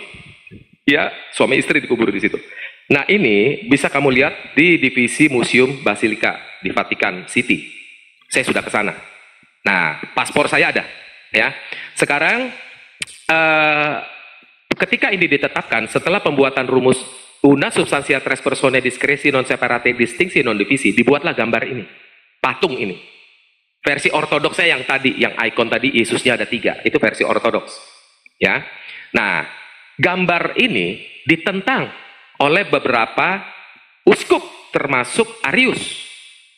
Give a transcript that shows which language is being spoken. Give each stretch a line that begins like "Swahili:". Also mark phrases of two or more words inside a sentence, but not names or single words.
Indonesian: Ya, suami istri dikubur di situ. Nah, ini bisa kamu lihat di divisi Museum Basilika di Vatikan City. Saya sudah ke sana. Nah, paspor saya ada, ya. Sekarang ketika ini ditetapkan setelah pembuatan rumus
Latin: una substantia tres personae discresi non separate distinksi non divisi,
Indonesian: dibuatlah gambar ini, patung ini. Versi ortodoksnya yang tadi, yang ikon tadi Yesusnya ada 3, itu versi ortodoks, ya. Nah, gambar ini ditentang oleh beberapa uskup termasuk Arius.